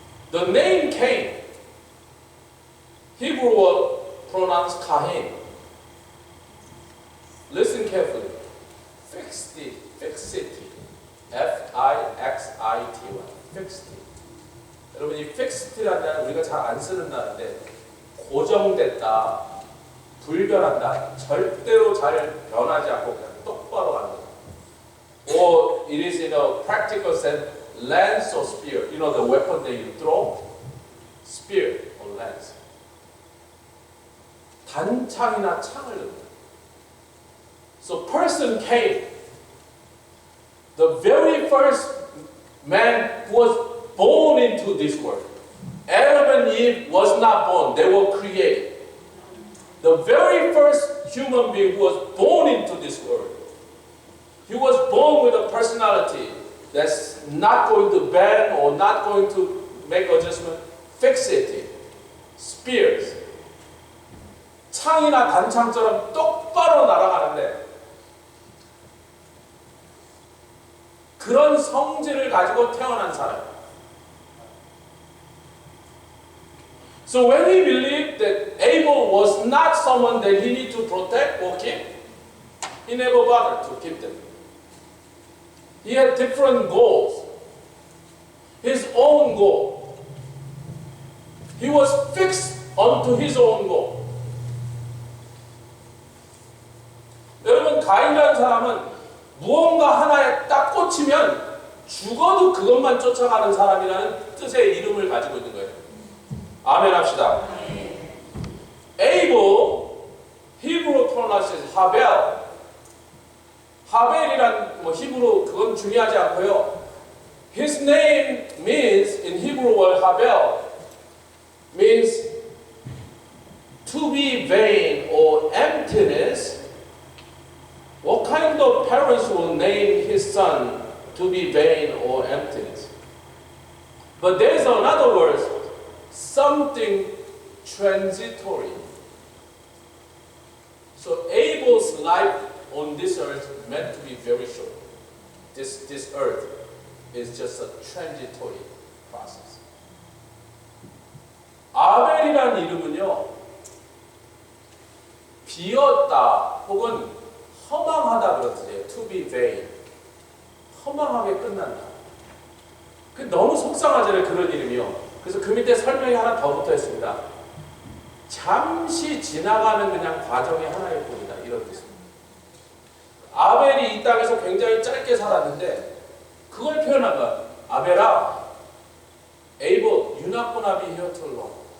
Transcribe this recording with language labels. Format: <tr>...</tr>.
<en>The name Cain, Hebrew word pronounced Cain. Listen carefully. Fixity, fixity, F-I-X-I-T-Y, fixity.</en> <ko>여러분 이 fixity라는 단어 우리가 잘 안 쓰는 단어인데 고정됐다, 불변한다, 절대로 잘 변하지 않고 그냥 똑바로 가는 거다.</ko> <en>Or it is in a practical sense, lance or spear. You know the weapon that you throw? Spear or lance.</en> <ko>단창이나 창을 듭니다.</ko> <en>So person came. The very first man who was born into this world. Adam and Eve was not born, they were created. The very first human being who was born into this world, he was born with a personality that's not going to bend or not going to make adjustment. Fixity, spears.</en> <ko>창이나 단창처럼 똑바로 날아가는데 그런 성질을 가지고 태어난 사람.</ko> <en>So when he believed that Abel was not someone that he needed to protect or keep, he never bothered to keep them. He had different goals. His own goal. He was fixed onto his own goal.</en> <ko>여러분, 가인이라는 사람은 무언가 하나에 딱 꽂히면 죽어도 그것만 쫓아가는 사람이라는 뜻의 이름을 가지고 있는 거예요. 아멘 합시다.</ko> <en>Abel, Hebrew pronunciation Habel.</en> <ko>하벨이란 뭐 히브로 그건 중요하지 않고요.</ko> <en>His name means in Hebrew word Habel means to be vain or emptiness. What kind of parents will name his son to be vain or emptiness? But there's another word, something transitory. So Abel's life on this earth meant to be very short. This earth is just a transitory process.</en> <ko>아벨이라는 이름은요, 비었다 혹은 허망하다 그런 뜻이에요.</ko> <en>To be vain.</en> <ko>허망하게 끝난다. 그 너무 속상하잖아요, 그런 이름이요. 그래서 그 밑에 설명이 하나 더 붙어 있습니다. 잠시 지나가는 그냥 과정의 하나일 뿐이다. 이런 뜻입니다. 아벨이 이 땅에서 굉장히 짧게 살았는데 그걸 표현한 거야.</ko> <en>아벨아, Abel, you're not gonna be here too long.</en>